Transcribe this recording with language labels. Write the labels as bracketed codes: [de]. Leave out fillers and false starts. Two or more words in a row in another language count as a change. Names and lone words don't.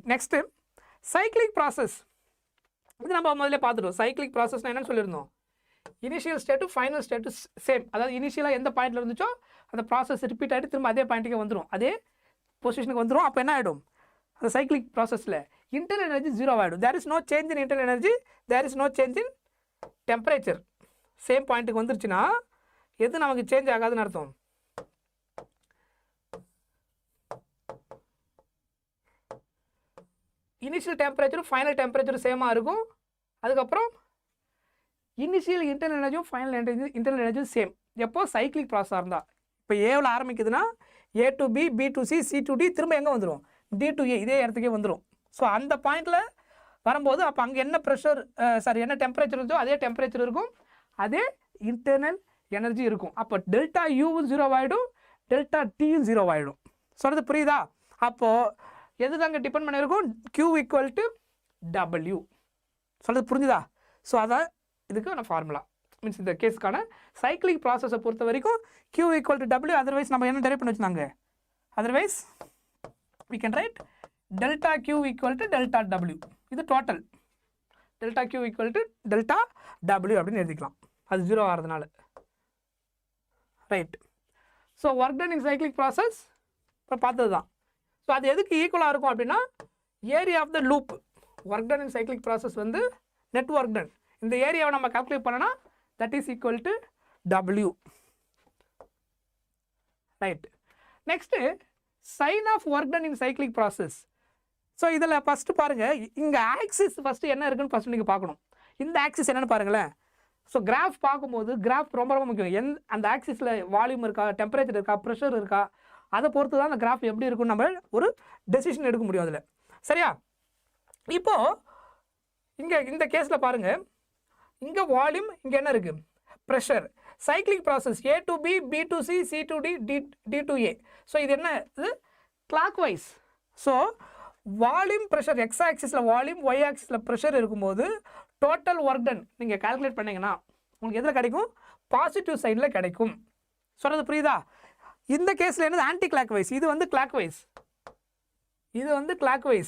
[en] next cyclic process. [ta] இது நம்ம முதல்ல பார்த்துட்டோம். [en] cyclic processனால் [ta] என்னன்னு சொல்லியிருந்தோம்? [en] initial state final state same. [ta] அதாவது இனிஷியலாக எந்த பாயிண்டில் இருந்துச்சோ அந்த [en] process repeat [ta] ஆகிட்டு திரும்ப அதே பாயிண்ட்டுக்கே வந்துடும், அதே பொசிஷனுக்கு வந்துடும். அப்போ என்ன ஆகிடும்? அந்த [en] cyclic processஇல் internal energy [ta] 0 ஆகிடும். [en] there is no change in internal energy, there is no change in temperature. same pointக்கு [ta] வந்துருச்சுன்னா எது நமக்கு சேஞ்ச் ஆகாதுன்னு அர்த்தம்? [en] initial temperatureஉம் final temperatureஉம் sameஆக [ta] இருக்கும். அதுக்கப்புறம் [en] initial internal energyயும் final internal energyயும் same. [ta] எப்போ? [en] cyclic processஆக [ta] இருந்தால். இப்போ ஏவில் ஆரம்பிக்குதுன்னா [en] A to B, B to C, C to D, [ta] திரும்ப எங்கே வந்துடும்? [en] D to A, [ta] இதே இடத்துக்கே வந்துடும். ஸோ அந்த பாயிண்டில் வரும்போது அப்போ அங்கே என்ன ப்ரெஷர் என்ன டெம்பரேச்சர் இருந்தோ அதே டெம்பரேச்சர் இருக்கும், அதே [en] internal energy [ta] இருக்கும். அப்போ [en] delta Uஉம் [ta] 0 ஆகிடும், [en] delta Tஉம் [ta] 0 ஆகிடும். சொல்கிறது புரியுதா? அப்போது எது தாங்க டிபெண்ட் பண்ணியிருக்கும்? Q = W. சொல்கிறது புரிஞ்சுதா? ஸோ அதான் இதுக்கு நான் ஃபார்முலா. மீன்ஸ் இந்த கேஸுக்கான [en] cyclic processஐ [ta] பொறுத்த வரைக்கும் [en] Q equal to W. [ta] அதர்வைஸ் நம்ம என்ன டெரைவ் பண்ணி வச்சுருந்தாங்க, [en] அதர்வைஸ் we can write delta Q equal to delta W. [ta] இது [en] total delta Q equal to delta W [ta] அப்படின்னு எழுதிக்கலாம், அது 0 ஆகிறதுனால. ரைட். [en] so work done in cyclic process இப்போ பார்த்தது தான். [ta] ஸோ அது எதுக்கு ஈக்குவலாக இருக்கும் அப்படின்னா [en] area of the loop. work done in cyclic process வந்து net work done. [ta] இந்த ஏரியாவை நம்ம கால்குலேட் பண்ணனா [en] that is equal to W. [ta] ரைட். [en] next sign of work done in cyclic process. [ta] ஸோ இதில் ஃபஸ்ட்டு பாருங்கள், இங்கே ஆக்சிஸ் ஃபஸ்ட்டு என்ன இருக்குன்னு ஃபஸ்ட்டு நீங்கள் பார்க்கணும். இந்த ஆக்சிஸ் என்னென்னு பாருங்களேன். ஸோ கிராஃப் பார்க்கும்போது கிராஃப் ரொம்ப ரொம்ப முக்கியம். அந்த ஆக்சிஸில் வால்யூம் இருக்கா, டெம்பரேச்சர் இருக்கா, ப்ரெஷர் இருக்கா, அதை பொறுத்து தான் அந்த கிராஃப் எப்படி இருக்குன்னு நம்ம ஒரு டெசிஷன் எடுக்க முடியும் அதில். சரியா? இப்போது இங்கே இந்த கேஸில் பாருங்கள், இங்கே வால்யூம், இங்கே என்ன இருக்குது, ப்ரெஷர். [en] cyclic process A to B, B to C, C to D, D to A. [ta] ஸோ இது என்ன, இது [en] clock wise. [ta] ஸோ [en] volume pressure x axisஇல் volume, y axisஇல் pressure [ta] இருக்கும்போது [en] total work done [ta] நீங்கள் கால்குலேட் பண்ணிங்கன்னா உங்களுக்கு எதில் கிடைக்கும், [en] positive sideஇல் [ta] கிடைக்கும். சொல்கிறது புரியுதா? இந்த கேஸில் என்னது [en] anti clock wise, [ta] இது வந்து [en] clock wise, [ta] இது வந்து [en] clock wise.